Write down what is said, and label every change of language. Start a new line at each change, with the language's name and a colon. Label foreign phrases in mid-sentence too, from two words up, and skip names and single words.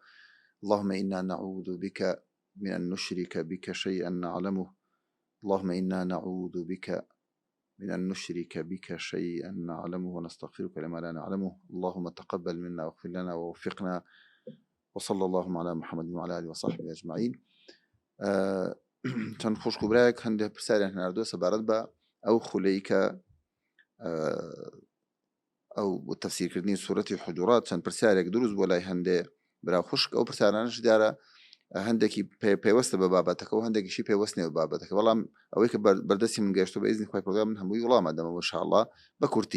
Arabic: اللهم إنا نعوذ بك من أن نشرك بك شيئا نعلمه. اللهم إنا نعوذ بك من أن نشرك بك شيئا نعلمه ونستغفرك لما لا نعلمه. اللهم تقبل منا واغفر لنا ووفقنا، وصلى اللهم على محمد وعلى آله وصحبه أجمعين.
Central Kurdish: چەند خوشک و برایەک هەندێک پرسیاریان هێناردووە سەبارەت بە ئەو خولەی کە ئەو بۆ تەفسیرکردنی سوورەتی حجورات چەند پرسیارێک دروست بۆ لای هەندێ برا خوشک. ئەو پرسیارانش دیارە هەندێکی پێوەستە بە بابەتەکە و هەندێکیشی پێوەست نیە بە بابەتەکە، بەڵام ئەوەی کە بەردەستی من گەیشتووە بە ئیزنی خوای پەروەردگار من هەمووی وەڵامە دەمەوە ئینشاءالله بە کورتی.